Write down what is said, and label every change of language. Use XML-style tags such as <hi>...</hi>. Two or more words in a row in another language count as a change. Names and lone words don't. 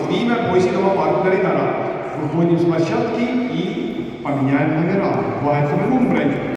<et>Viime poisid oma partnerid ära.</et> <ru>Выходим с площадки и поменяем номера.</ru> <et>Vahetame numbreid.</et>